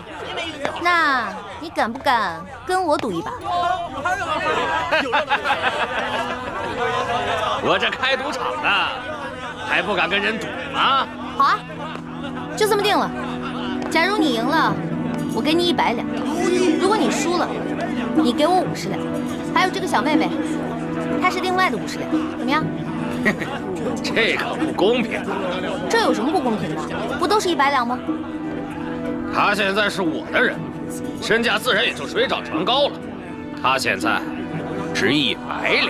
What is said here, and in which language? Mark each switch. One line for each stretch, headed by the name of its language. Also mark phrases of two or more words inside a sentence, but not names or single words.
Chinese: 那你敢不敢跟我賭一把？我這開賭場的，還不敢跟人賭嗎？好啊，就這麼定了。假如你贏了，我給你100兩； 如果你輸了，你給我50兩。還有這個小妹妹， 他是另外的50两，怎么样？这可不公平啊！这有什么不公平的？不都是100两吗？他现在是我的人，身价自然也就水涨船高了。他现在值100两。